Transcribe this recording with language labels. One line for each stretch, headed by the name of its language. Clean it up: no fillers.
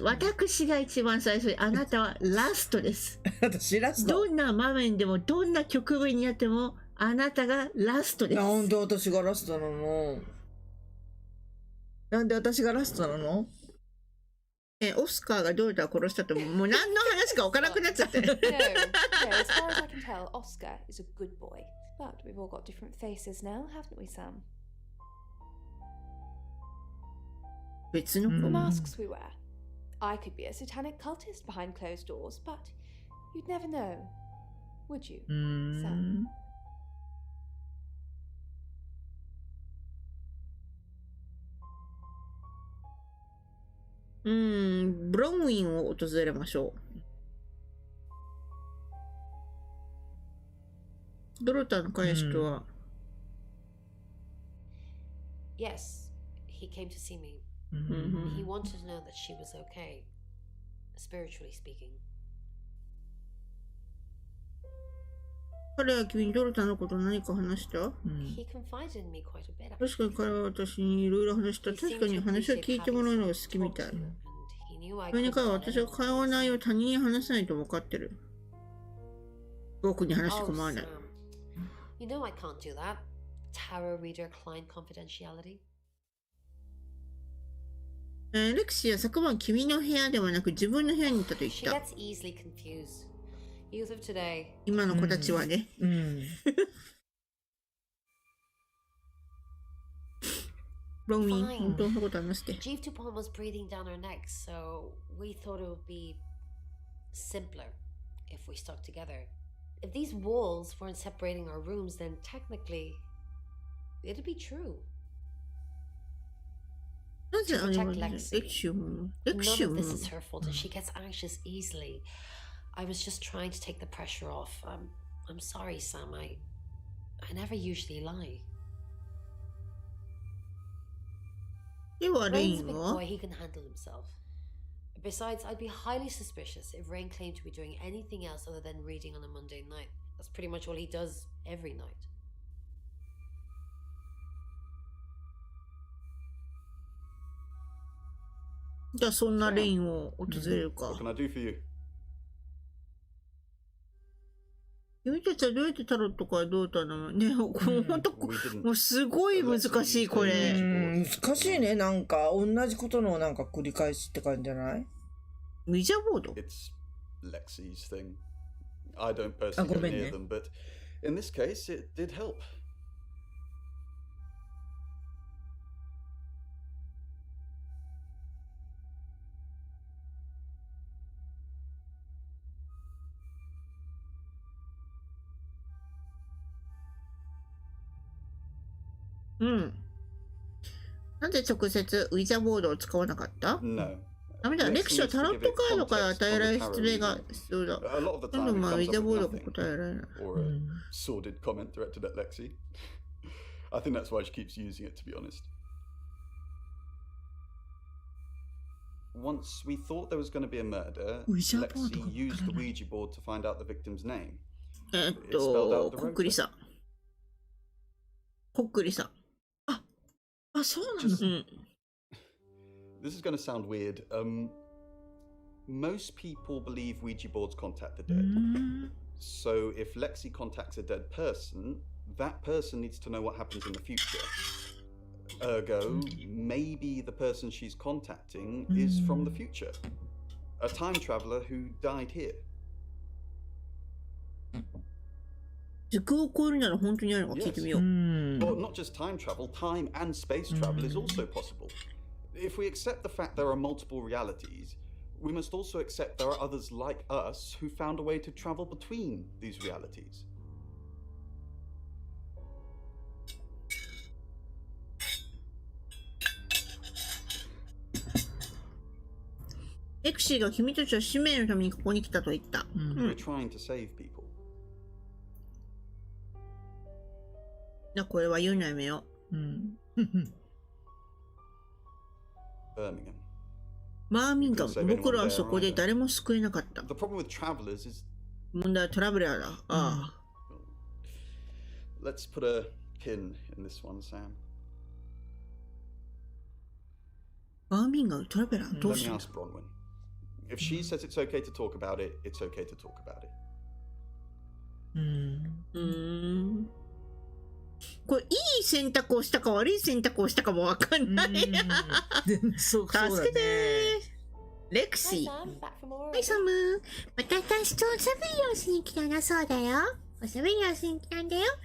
Japanese: 私が一番最初で、あなたはラストです。私ラスト。どんな場面でも、どんな局面になっても、あなたがラストです。なんで私がラストなの？なんで私がラストなの？オスカーがドルタを殺したともう何の話か分からなくなっちゃって。
English: No, as far as I can tell, Oscar is a good boy. But we've all got different faces now, haven't we, Sam?
Japanese: 別の
English: The masks we wear. I could be a satanic cultist behind closed doors, but you'd never know, would you, Sam?
Japanese: ブロンウィンを訪れましょう。ドルタの彼氏とは、
English: Yes, he came to see me. He wanted to know that she was okay, spiritually speaking.
Japanese: 彼は君にドルタのこと何か話した？
English: He confided in me quite a bit.
Japanese: 確かに彼は私にいろいろ話した。確かに話を聞いてもらうのが好きみたい。それに彼は私が会話の内容を他人に話せないと分かってる。僕に話して構わない。
English: You know I can't do that. Tarot reader client confidentiality.
Japanese: レクシーは昨晩君の部屋ではなく自分の部屋にいたと言った。
English: She gets easily confused. Youth of today.
Japanese: 今の子たちはね。ロンウィン、本当のこと話して。
English: Jeeve Dupont was breathing down her neck, so we thought it would be simpler if we stuck together. If these walls weren't separating our rooms, then technically it'd be true.
Japanese: なぜあれはレクシウム？レクシウム。
English: None of this is her fault, and she gets anxious easily. I was just trying to take the pressure off. I'm sorry, Sam. I never usually lie.
Japanese: ではレイ
English: Rain's a
Japanese: ン
English: big
Japanese: は？
English: boy, he can handle himself. Besides, I'd be highly suspicious if Rain claimed to be doing anything else other than reading on a Monday night. That's pretty much all he does every night.
Japanese: じゃあそんなレインを訪れるか。
English: What can I do for you?
Japanese: 君たちはどうやってタロットからどうたのね、ほんと、もうすごい難しいこれ。難しいね、なんか同じことのなんか繰り返しって感じじゃない？ウィジャーボード？
English: It's Lexi's thing. I don't personally go near them, but in this case it did help. Mm.
Japanese: なぜ直接ウィザーボードを使わなかった？
English: No.
Japanese: ダメだ、レクシはタロットカードから与えられる説明が必要だ。今度ウィザーボードが答えられない。
English: Or a sordid comment directed at Lexi. I think that's why she keeps using it, to be honest. Once we thought there was going to be a murder, Lexi used the Ouija board to find out the victim's name.
Japanese: こっくりさん。こっくりさん。あ、そうなの？
English: This is going to sound weird. Most people believe Ouija boards contact the dead. So if Lexi contacts a dead person, that person needs to know what happens in the future. Ergo, maybe the person she's contacting is from the future. A time traveler who died here.
Japanese: 時空を超えるなら本当にあるのか聞いてみよう。
English: Well, not just time travel, time and space travel is also possible. If we accept the fact there are multiple realities, we must also accept there are others like us who found a way to travel between these realities.
Japanese: エクシーが君たちは使命のためにここに来たと言った。
English: We're trying to save people.
Japanese: これは言うのやめよう。
English: Birmingham.
Japanese: バーミンガム。僕らはそこで誰も救えなかった。
English: The problem with travelers is
Japanese: 問題はトラベラーだ。ああ。
English: Let's put a pin in this one, Sam.
Japanese: バーミンガムトラベラーどう
English: Let
Japanese: し
English: me
Japanese: よ
English: ask Bronwyn. If she says it's okay to talk about it, it's okay to talk about it.
Japanese: これいい選択をしたか悪い選択をしたかもわかんない。そうだね。助けてー。レクシー。はいサム。私とおしゃべりをしに来たな。そうだよ。おしゃべりをしに来たんだよ。